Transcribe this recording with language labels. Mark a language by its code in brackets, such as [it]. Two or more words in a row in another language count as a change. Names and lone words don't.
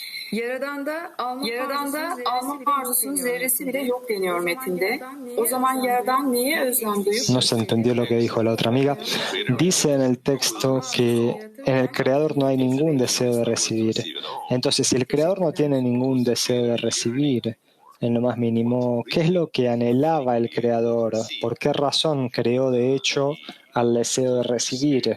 [tr] Yaradanda alma arzusunun zerresi bile yok deniyor metinde. O zaman Yaradan niye özlem duyup? [es] No se entendió lo que dijo la otra amiga. Dice en el texto que en el Creador no hay ningún deseo de recibir. Entonces, si el Creador no tiene ningún deseo de recibir, en lo más mínimo, ¿qué es lo que anhelaba el Creador? ¿Por qué razón creó, de hecho, al deseo de recibir?